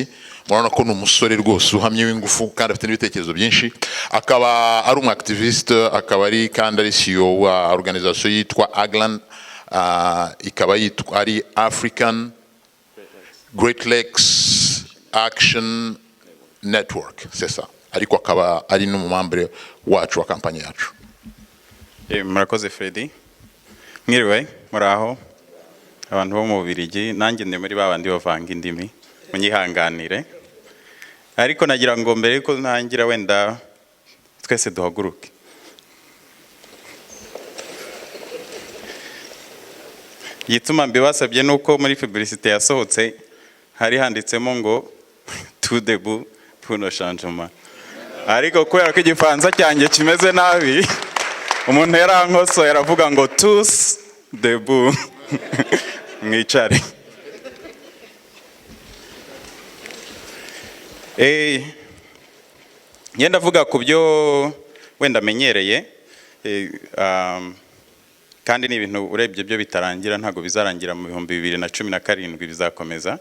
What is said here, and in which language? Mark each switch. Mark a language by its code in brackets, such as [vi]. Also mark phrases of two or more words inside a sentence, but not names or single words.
[rw] murabona ko ni umusore rwose uhamye w'ingufu kandi afite n'ibitekerezo byinshi, akaba ari umu activiste, akaba ari kandi ari CEO wa organisation yitwa Aglan, ikaba yitwa ari African Great Lakes Action Network, [fr] c'est ça, [rw] ariko akaba ari n'umumambre wacu wa kampanye yacu. Murakoze Freddy, mwiriwe muraho abantu bo mu Bubiligi, nanjye ndi muri babandi bavanga indimi, munyihanganire. Ariko nagira ngo mbere ko ntangira wenda twese duhaguruke. Yituma mbibasabye nuko muri publicité yasohotse hari handitsemo ngo [fr] tout debout pour le changement. [rw] Ariko kubera ko igifaransa cyanjye kimeze nabi, umuntu yarankoso yaravuga ngo [fr] tous debout. [rw] Mwicare. Yenda vuga ku byo wenda menyereye, kandi ni ibintu urebye byo bitarangira, ntago bizarangira mu 2017 bizakomeza.